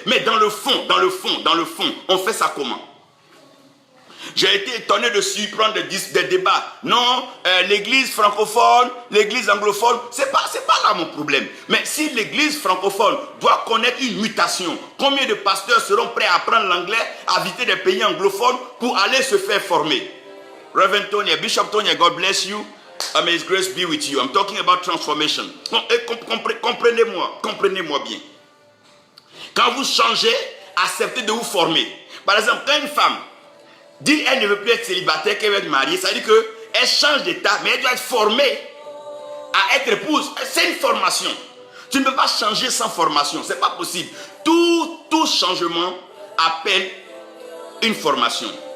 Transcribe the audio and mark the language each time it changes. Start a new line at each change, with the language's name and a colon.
French: Mais dans le fond, on fait ça comment? J'ai été étonné de surprendre des débats. Non, l'église francophone, l'église anglophone, c'est pas là mon problème. Mais si l'église francophone doit connaître une mutation, combien de pasteurs seront prêts à apprendre l'anglais, à visiter des pays anglophones pour aller se faire former?
English: Reverend Tony, Bishop Tony, God bless you. May His grace be with you. I'm talking about transformation.
French: Comprenez-moi bien. Quand vous changez, acceptez de vous former. Par exemple, quand une femme dit qu'elle ne veut plus être célibataire, qu'elle veut être mariée, ça veut dire qu'elle change d'état, mais elle doit être formée à être épouse. C'est une formation. Tu ne peux pas changer sans formation. Ce n'est pas possible. Tout changement appelle une formation.